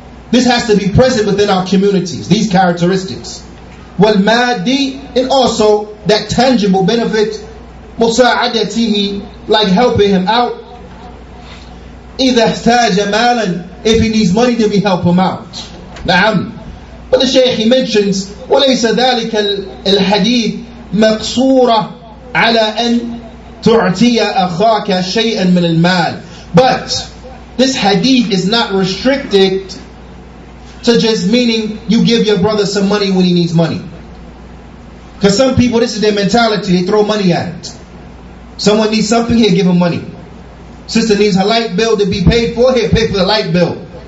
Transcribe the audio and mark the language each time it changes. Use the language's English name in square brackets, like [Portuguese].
[English] This has to be present within our communities, these characteristics. [Arabic] Wal madi, [English] and also that tangible benefit, [Arabic] musa'adatihi, [English] like helping him out. [Arabic] إِذَا احْتَاجَ مَالًا, [English] if he needs money, then we help him out. [Arabic] Na'am. [English] But the Shaykh, he mentions, [Arabic] وَلَيْسَ ذَلِكَ الْحَدِيث مَقْصُورًا عَلَى أَن تُعْتِيَ أَخَاكَ شَيْئًا مِنَ الْمَالِ. [English] But this hadith is not restricted to just meaning you give your brother some money when he needs money. Because some people, this is their mentality, they throw money at it. Someone needs something, here, give him money. Sister needs her light bill to be paid for, here, pay for the light bill.